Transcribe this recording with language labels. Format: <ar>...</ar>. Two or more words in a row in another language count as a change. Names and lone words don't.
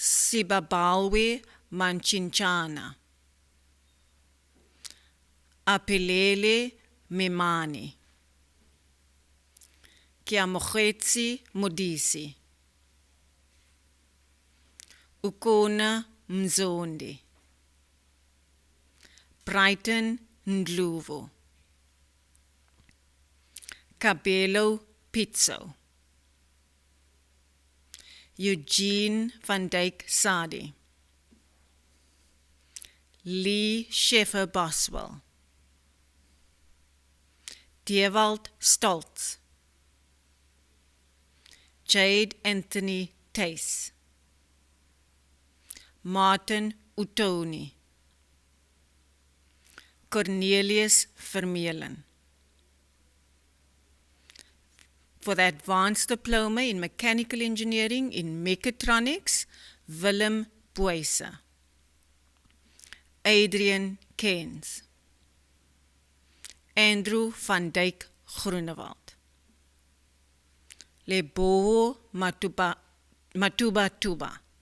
<en>Sibabalwe Manchinchana, Apelele Memani, Kiamokhetsi Modisi, Ukona Mzondi, Brighton Ndluvo, Cabello Pizzo, Eugene van Dijk Sadi, Lee Scheffer Boswell, Dewald Stoltz, Jade Anthony Tace, Martin Utoni, Cornelius Vermeulen. For the Advanced Diploma in Mechanical Engineering in Mechatronics, Willem Boyse, Adrian Keynes, Andrew van Dijk Groenewald, Leboho Matuba Tuba,</en>